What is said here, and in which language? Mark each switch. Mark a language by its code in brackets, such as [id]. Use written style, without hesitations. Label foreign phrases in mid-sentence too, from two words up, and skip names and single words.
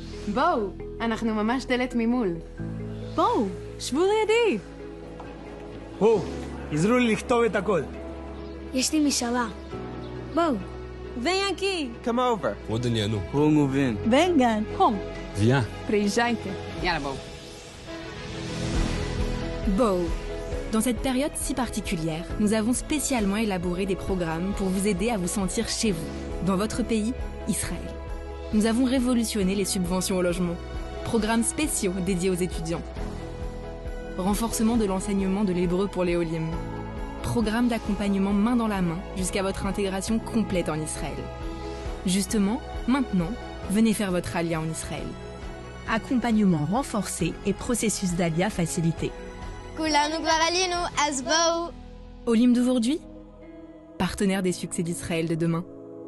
[he] בואו, אנחנו ממש דלת ממול. בואו, שבו לידי. עזרו לי לכתוב את הכל. יש לי משאלה. בואו. [pt] Vem aqui. [en] Come over. [he] עוד אני אנו. [es] Vengan. Kom. [fr] Viens. [ru] Приезжайте. [he] יאללה בואו. Bow. [fr] Dans cette période si particulière, nous avons spécialement élaboré des programmes pour vous aider à vous sentir chez vous, dans votre pays, Israël. Nous avons révolutionné les subventions au logement, programmes spéciaux dédiés aux étudiants, renforcement de l'enseignement de l'hébreu pour les Olim, programme d'accompagnement main dans la main jusqu'à votre intégration complète en Israël. Justement, maintenant, venez faire votre alia en Israël. Accompagnement renforcé et processus d'alia facilité. [he] כולנו כבר עלינו, אז בואו. [fr] Olim d'aujourd'hui, partenaire des succès d'Israël de demain.